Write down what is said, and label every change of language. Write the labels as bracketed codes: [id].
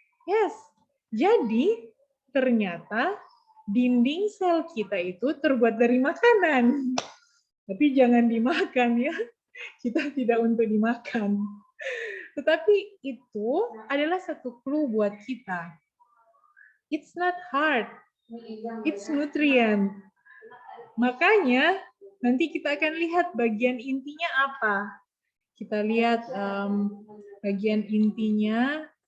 [id] Yes, jadi ternyata dinding sel kita itu terbuat dari makanan. Tapi jangan dimakan ya, kita tidak untuk dimakan. Tetapi itu adalah satu clue buat kita. [en] It's not hard, it's nutrient. [id] Makanya nanti kita akan lihat bagian intinya apa. Kita lihat bagian intinya.